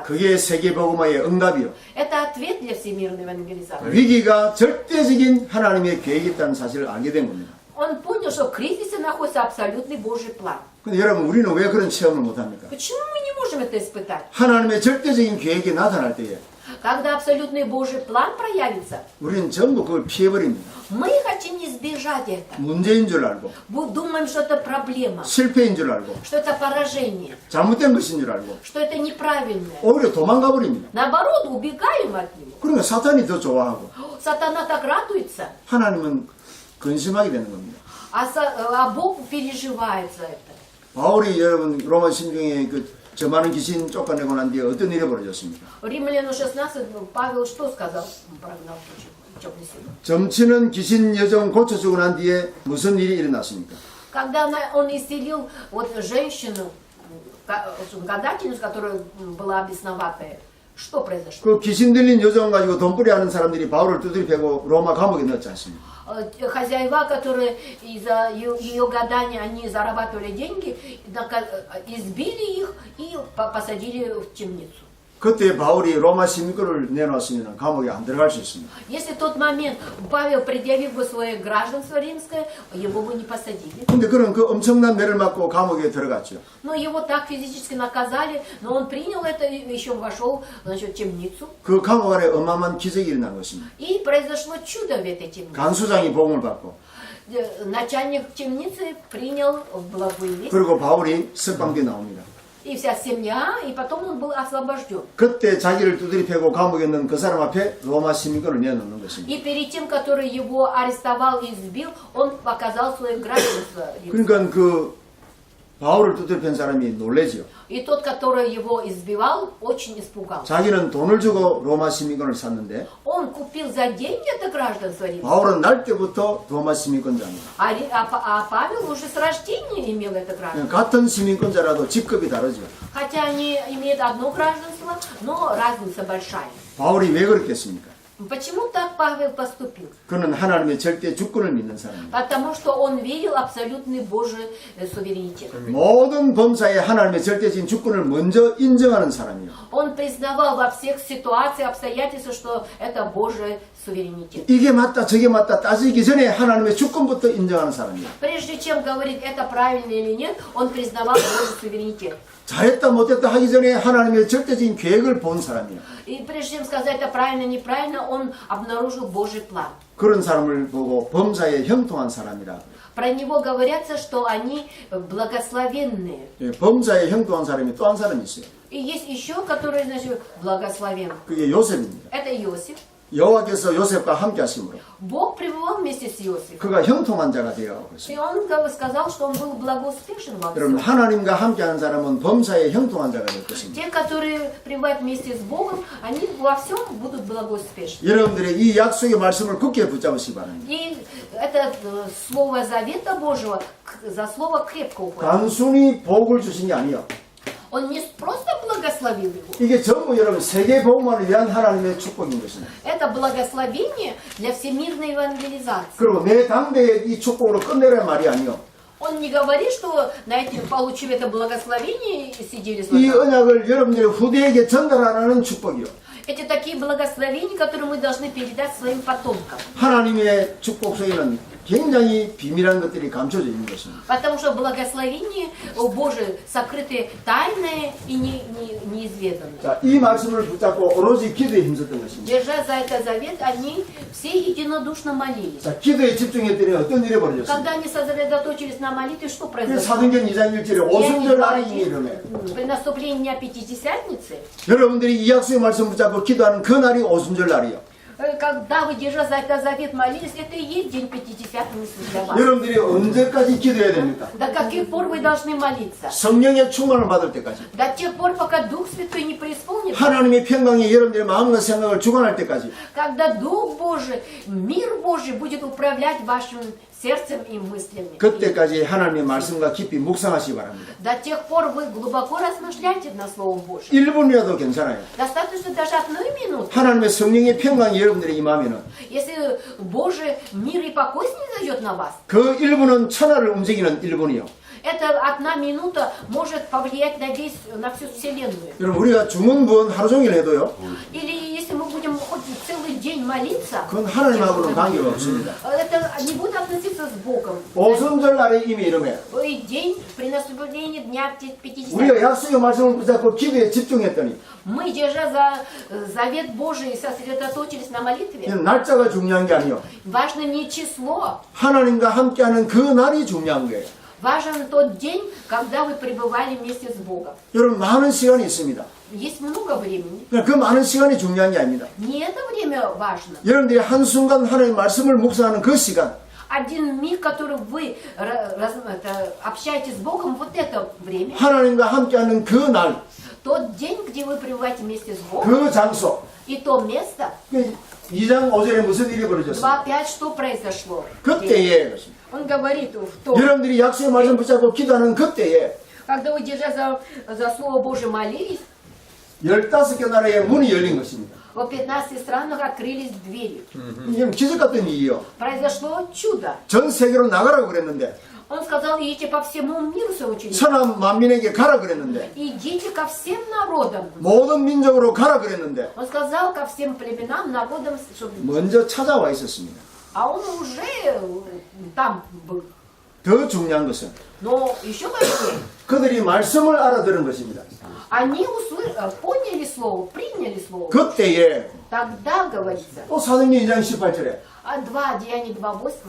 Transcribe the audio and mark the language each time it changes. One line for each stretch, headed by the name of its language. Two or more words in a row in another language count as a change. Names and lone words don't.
Korean: 그게 세계복음화의 응답이요.
Russian: Это ответ для всемирной евангелизации.
Korean: 위기가 절대적인 하나님의 계획이 있다는 사실을 알게 된 겁니다.
Russian: Он понял, что в кризисе находится абсолютный Божий план.
Korean: 근데 여러분 우리는 왜 그런 체험을 못합니까?
Russian: Почему мы не можем это испытать?
Korean: 하나님의 절대적인 계획이 나타날 때에
Russian: Когда абсолютный Божий план проявится,
Korean: 우리는 전부 그걸 피해버립니다.
Russian: мы хотим избежать это.
Korean: 문제인 줄 알고
Russian: Думаем, что это проблема,
Korean: 실패인 줄 알고
Russian: что это поражение,
Korean: 잘못된 것인 줄 알고
Russian: что это неправильное.
Korean: 오히려 도망가 버립니다.
Russian: Наоборот, убегаем от него.
Korean: 그러니까 사탄이 더 좋아하고
Russian: Сатана так радуется,
Korean: 하나님은 근심하게 되는 겁니다.
Russian: а Бог переживает за это.
Korean: 바울이 여러분 로마 신경에 저 많은 귀신 쫓아내고 난 뒤에 어떤 일이 벌어졌습니까?
Russian: Римлянам 16 Павел что сказал? Прогнал темную силу.
Korean: 점치는 귀신 여정 고쳐주고 난 뒤에 무슨 일이 일어났습니까?
Russian: Когда он исцелил вот женщину, гадательницу, которая была бесноватая, что произошло?
Korean: 그 귀신 들린 여정 가지고 돈벌이 하는 사람들이 바울을 두드려 패고 로마 감옥에 넣었지 않습니까?
Russian: Хозяева, которые из-за ее гадания они зарабатывали деньги, избили их и посадили в темницу.
Korean: 그때 바울이 로마 시민권을 내놨으면 감옥에 안 들어갈 수 있습니다.
Russian: Если в тот момент Павел, предъявив бы свое гражданство римское, его бы не посадили.
Korean: 근데 그는 그 엄청난 매를 맞고 감옥에 들어갔죠.
Russian: Но его так физически наказали, но он принял это и еще вошел, значит, в темницу.
Korean: 그 감옥 안에 어마어마한 기적이 일어난 것입니다.
Russian: И произошло чудо в этой темнице.
Korean: 간수장이 복음을 받고
Russian: Начальник темницы принял благую весть,
Korean: 그리고 바울이 석방돼 나옵니다.
Russian: и вся семья, и потом он был освобожден.
Korean: 그때 자기를 두드려 패고 감옥에 넣은 그 사람 앞에 로마 시민권을 내놓는 것입니다.
Russian: И перед тем, который его арестовал и избил, он показал свое гражданство.
Korean: 그러니까 그 바울을 두드려 팬 사람이 놀래지요.
Russian: И тот, который его избивал, очень испугался.
Korean: 자기는 돈을 주고 로마 시민권을 샀는데
Russian: Он купил за деньги это гражданство римское.
Korean: 바울은 날 때부터 로마 시민권자입니다.
Russian: А Павел уже с рождения имел это гражданство.
Korean: 같은 시민권자라도 직급이 다르죠.
Russian: Хотя они имеют одно гражданство, но разница большая.
Korean: 바울이 왜 그렇겠습니까?
Russian: Почему так Павел поступил?
Korean: 그는 하나님의 절대 주권을 믿는 사람입니다.
Russian: Потому что он верил в абсолютный Божий суверенитет.
Korean: 모든 범사에 하나님의 절대적인 주권을 먼저 인정하는 사람이요.
Russian: Он признавал во всех ситуациях, обстоятельствах, что это Божий суверенитет.
Korean: 이게 맞다 저게 맞다 따지기 전에 하나님의 주권부터 인정하는 사람이요.
Russian: Прежде чем говорить, это правильно или нет, он признавал Божий суверенитет.
Korean: 잘했다 못했다 하기 전에 하나님의 절대적인 계획을 본 사람이요.
Russian: И прежде чем сказать, это правильно, неправильно, он обнаружил Божий план.
Korean: 그런 사람을 보고 범사에 형통한 사람이라.
Russian: Про него говорится, что они благословенные.
Korean: 범사에 형통한 사람이 또 한 사람이 있어요.
Russian: И есть еще, которые, значит, благословен.
Korean: 그게 요셉입니다.
Russian: Это Иосиф.
Korean: 여호와께서 요셉과 함께 하심으로
Russian: Бог пребывал вместе с Иосифом.
Korean: 그가 형통한 자가 되어가고
Russian: И
Korean: 있습니다.
Russian: он сказал, что он был благоуспешен во
Korean: 여러분
Russian: всем.
Korean: 하나님과 함께하는 사람은 범사에 형통한 자가 될 것입니다.
Russian: Те, которые пребывают вместе с Богом, они во всем будут благоуспешны.
Korean: 여러분들의 이 약속의 말씀을 굳게 붙잡으시기 바랍니다.
Russian: И это слово завета Божьего за слово крепко уходит.
Korean: 단순히 복을 주신 게 아니에요.
Russian: Он не просто благословил его.
Korean: 이게 전부 여러분 세계 복음화를 위한 하나님의 축복인 것입니다.
Russian: Это благословение для всемирной евангелизации.
Korean: 그리고 내 당대에 이 축복으로 끝내라는 말이 아니요.
Russian: Он не говорит, что, знаете, получив это благословение, сидели с
Korean: 이
Russian: вами.
Korean: 언약을 여러분들의 후대에게 전달하라는 축복이요.
Russian: Это такие благословения, которые мы должны передать своим потомкам.
Korean: 하나님의 축복 속에는 굉장히 비밀한 것들이 감춰져 있는 것입니다.
Russian: Потому что благословение Божие сокрыты тайное и неизведанное.
Korean: 자, 이 말씀을 붙잡고 오로지 기도에 힘썼던 것입니다.
Russian: Держа за это завет, они все единодушно молились.
Korean: 자, 기도에 집중했더니 어떤 일이 벌어졌습니까?
Russian: Когда они сосредоточились на молитве, что произошло?
Korean: 사도행전 2장 1절에 오순절 날이 이르매
Russian: При наступлении Дня Пятидесятницы,
Korean: 여러분들이 이 약속의 말씀 붙잡고 기도하는 그 날이 오순절 날이요.
Russian: Когда вы, держа за это завет, молились, это и есть день Пятидесятницы для вас.
Korean: 여러분들이 언제까지 기도해야 됩니까?
Russian: До каких пор вы должны молиться?
Korean: 성령의 충만을 받을 때까지.
Russian: До тех пор, пока Дух Святой не преисполнит.
Korean: 하나님의 평강이 여러분들의 마음과 생각을 주관할 때까지.
Russian: Когда Дух Божий, мир Божий будет управлять вашим сердцем и мыслями.
Korean: 그때까지 하나님의 말씀과 깊이 묵상하시기 바랍니다.
Russian: До тех пор вы глубоко размышляйте на Слово Божие.
Korean: 1분이라도 괜찮아요.
Russian: Достаточно даже одной минуты.
Korean: 하나님의 성령의 평강이 여러분들의 임하면은
Russian: Если Божий мир и покой снизойдет на вас,
Korean: 그 1분은 천하를 움직이는 1분이요.
Russian: эта одна минута может повлиять на всю Вселенную.
Korean: 여러분 우리가 중언부언 하루 종일 해도요.
Russian: Или если мы будем хоть целый день молиться,
Korean: 그건 하나님하고는 관계가 없습니다.
Russian: это не будет относиться с Богом.
Korean: 오순절 날에 이미 이름에
Russian: И день при наступлении Дня
Korean: 우리가
Russian: Пятидесятницы.
Korean: 약속의 말씀을 붙잡고 기도에 집중했더니
Russian: Мы, держа за завет Божий, сосредоточились на молитве.
Korean: 날짜가 중요한 게 아니요.
Russian: Важно не число,
Korean: 하나님과 함께하는 그 날이 중요한 거예요.
Russian: важен тот день, когда вы пребывали вместе с Богом.
Korean: 여러분 많은 시간이 있습니다.
Russian: Есть много времени.
Korean: 그 많은 시간이 중요한 게 아닙니다.
Russian: Не это время важно.
Korean: 여러분들이 한순간 하나님의 말씀을 묵상하는 그 시간,
Russian: Один миг, который вы общаетесь с Богом, вот это время.
Korean: 하나님과 함께하는 그 날,
Russian: Тот день, где вы пребываете вместе с Богом,
Korean: 그 장소.
Russian: и то место.
Korean: 2장 5절에 무슨 일이 벌어졌습니까?
Russian: 2:5 что произошло?
Korean: 그때에 것입니다.
Russian: Он говорит в том,
Korean: 여러분들이 약속의 말씀 붙잡고 기도하는 그때에
Russian: когда вы, держа за Слово Божие, молились,
Korean: 15개 나라의 문이 열린 것입니다.
Russian: в 15 странах открылись двери.
Korean: 이게 기적 같은 일이요.
Russian: Произошло чудо.
Korean: 전 세계로 나가라고 그랬는데,
Russian: Он сказал, идите по всему миру, соученикам.
Korean: 천하 만민에게 가라 그랬는데,
Russian: Идите ко всем народам.
Korean: 모든 민족으로 가라 그랬는데,
Russian: Он сказал ко всем племенам, народам, чтобы...
Korean: 먼저 찾아와 있었습니다.
Russian: А он уже там был.
Korean: 더 중요한 것은
Russian: Но еще важнее,
Korean: 그들이 말씀을 알아들은 것입니다.
Russian: они поняли слово, приняли слово.
Korean: 그때에
Russian: Тогда, говорится,
Korean: 또 사도행전 2장 18절에
Russian: 2 Деяния 2:8,